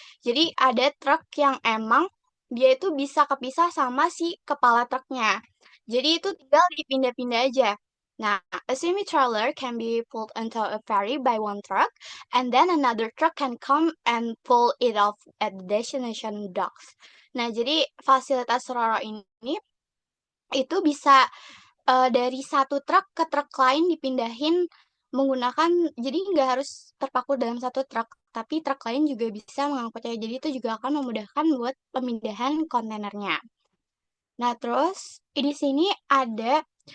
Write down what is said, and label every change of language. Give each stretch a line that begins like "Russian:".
Indonesian: Jadi ada truk yang emang dia itu bisa kepisah sama si kepala truknya. Jadi itu tinggal dipindah-pindah aja.
English: Nah, a semi-trailer can be pulled onto a ferry by one truck, and then another truck can come and pull it off at the destination docks.
Indonesian: Nah, jadi fasilitas Roro ini itu bisa dari satu truk ke truk lain dipindahin menggunakan, jadi nggak harus terpaku dalam satu truk, tapi truk lain juga bisa mengangkutnya. Jadi itu juga akan memudahkan buat pemindahan kontainernya. Nah, terus di sini ada